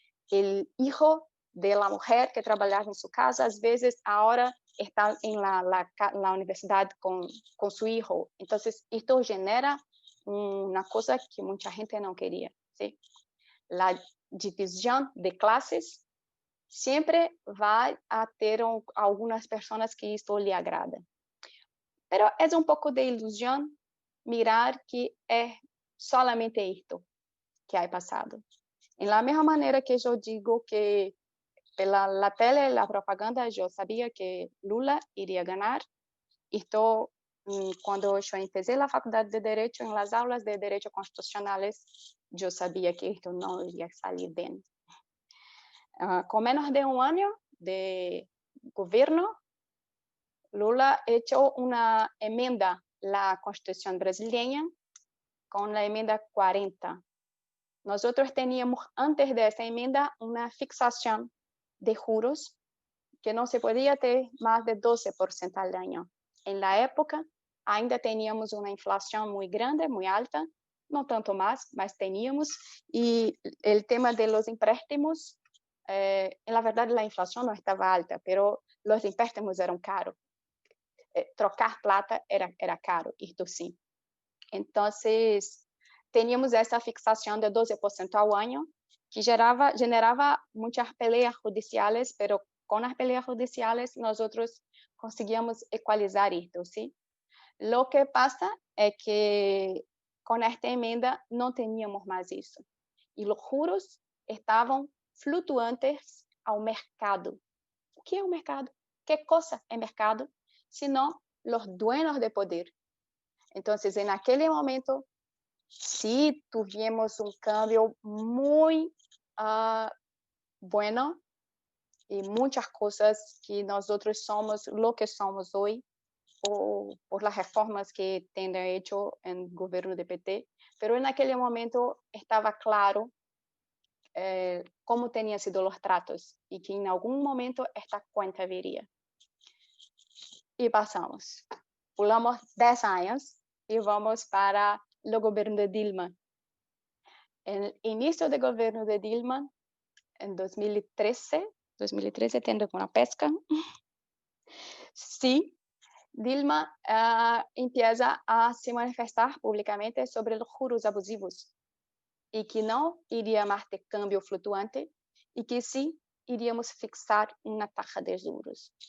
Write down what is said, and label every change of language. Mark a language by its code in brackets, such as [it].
[es] El hijo de la mujer que trabajaba en su casa, a veces ahora está en la universidad con su hijo. Entonces, esto genera una cosa que mucha gente no quería, ¿sí? La división de clases siempre va a [pt] ter [es] algunas personas que esto le agrada. Pero [pt] é pouco de ilusão mirar que é solamente isto que ha passado. Em la mesma maneira que eu digo que pela tele, [es] la propaganda, [pt] eu sabia que Lula iria ganhar. Isto, quando eu [es] empecé [pt] a faculdade de Direito, em las aulas de Direito Constitucionales, eu sabia que isto não iria sair bem. Com menos de ano de governo, [es] Lula hecho una enmienda a la Constitución brasileña con la enmienda 40. Nosotros teníamos antes de esa enmienda una fixación de juros que no se podía tener más de 12% al año. En la época [pt] ainda [es] teníamos una inflación muy grande, muy alta, no tanto más, [pt] mas [es] teníamos, y el tema de los empréstamos, en la verdad la inflación no estaba alta, pero los empréstamos eran caros. Trocar plata era caro, [pt] isto sim. Então, [es] teníamos [pt] essa fixação de 12% ao ano, que generava muitas peleas judiciais, [es] pero [pt] com as peleas judiciais, nós conseguíamos equalizar isto, sim? Lo que passa é que com esta emenda não teníamos mais isso. E os juros estavam flutuantes ao mercado. O que é o mercado? Que coisa é mercado? [es] Sino los dueños de poder. Entonces, en aquel momento, sí tuvimos un cambio muy bueno y muchas cosas que nosotros somos lo que somos hoy por las reformas que han hecho en el gobierno de PT. Pero en aquel momento estaba claro cómo tenían sido los tratos y que en algún momento esta cuenta viría. [pt] E passamos. Pulamos 10 anos e vamos para o governo de Dilma. No início do governo de Dilma, em 2013, tendo com a pesca, sim, Dilma [es] empieza a [pt] se manifestar publicamente sobre os juros abusivos e que não iria mais ter câmbio flutuante e que sim, iríamos fixar uma taxa de juros.